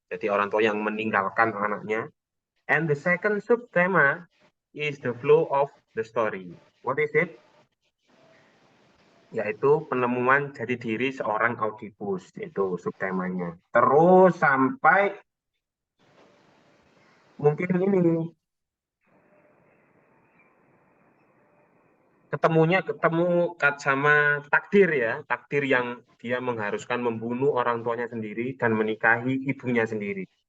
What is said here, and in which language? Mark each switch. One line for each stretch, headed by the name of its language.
Indonesian: Jadi orang tua yang meninggalkan anaknya.
English: And the second subtema is the flow of the story. What is it?
Indonesian: Yaitu penemuan jadi diri seorang Audibus, itu subtemanya. Terus sampai mungkin ini ketemu sama takdir ya, takdir yang dia mengharuskan membunuh orang tuanya sendiri dan menikahi ibunya sendiri.